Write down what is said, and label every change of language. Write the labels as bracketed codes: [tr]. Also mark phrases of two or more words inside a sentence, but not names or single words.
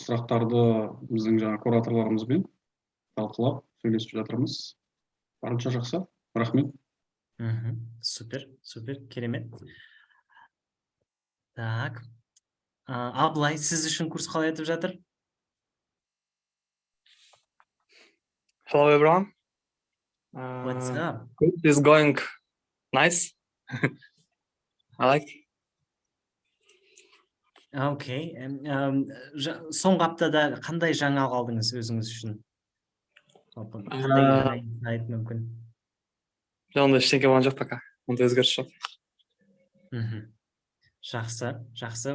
[kk] Сұрақтарды біздің жаңа кураторларымызбен талқылап сөйлесіп жатырмыз. Барынша жақсы. Рахмет. Супер, керемет. Так. Абылай, сіз үшін курс қалай өтіп жатыр? [en] Hello everyone. What's up? It is going nice. I like. [kk] Окей. Соңғы аптада қандай жаңалық алдыңыз өзіңіз үшін? жалпы қандай жаңа инсайт мүмкін? Ондай ештеңе болған жоқ пока. Ондай өзгеріс жоқ. Жақсы, жақсы.